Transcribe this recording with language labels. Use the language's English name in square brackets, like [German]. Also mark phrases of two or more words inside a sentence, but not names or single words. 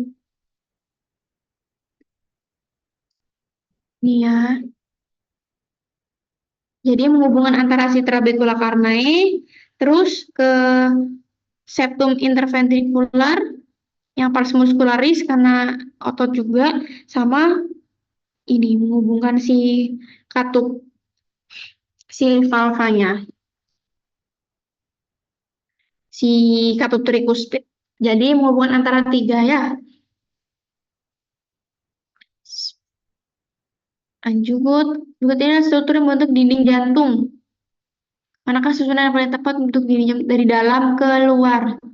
[Indonesian] Nih ya. Jadi menghubungkan antara si trabekula carneae terus ke septum interventrikular yang [Latin] pars muscularis [Indonesian] karena otot juga sama ini menghubungkan si katup si valvanya si katup tricuspid. Jadi menghubungkan antara tiga ya. Lanjut, berikutnya struktur yang membentuk dinding jantung. Manakah susunan yang paling tepat untuk dinding jantung dari dalam ke luar?